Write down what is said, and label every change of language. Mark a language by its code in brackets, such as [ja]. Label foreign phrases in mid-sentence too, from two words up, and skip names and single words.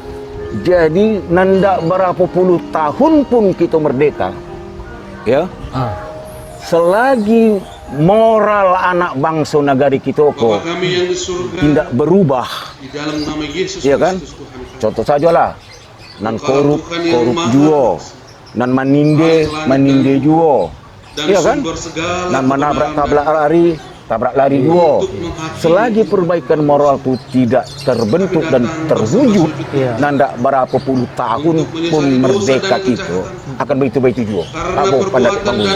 [id] Jadi nandak berapa puluh tahun pun kita merdeka, ya, ah. selagi moral anak bangsa negara kita Bapa kok kami yang di surga, tidak berubah, di dalam nama Yesus ya kan? Kristus Tuhan kami. [min] Contoh sajalah, nan korup [id] Tuhan yang maha [min] juo, nan meninde juo, [id] Dan ya kan? sumber segala [min] Nan menabrak [id] kebenaran [min] tabrak lari juo. [id] Selagi perbaikan moral itu tidak terbentuk dan terwujud, Iya. nandak berapa puluh tahun pun merdeka kita akan begitu-begitu juga. karena Apa pendapat perbuatan kamu?